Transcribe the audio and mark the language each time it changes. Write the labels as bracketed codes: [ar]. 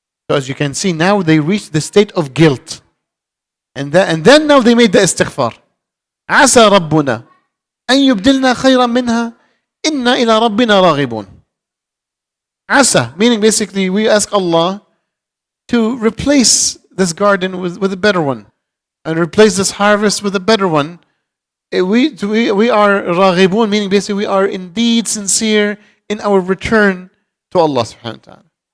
[en] So as you can see, now they reached the state of guilt. And then now they made the istighfar. [ar] عسى ربنا أن يبدلنا خيرا منها إنا إلى ربنا راغبون. [en] عسى, meaning basically we ask Allah to replace this garden with a better one. And replace this harvest with a better one. We are raghibun, meaning basically we are indeed sincere in our return to Allah subhanahu wa ta'ala.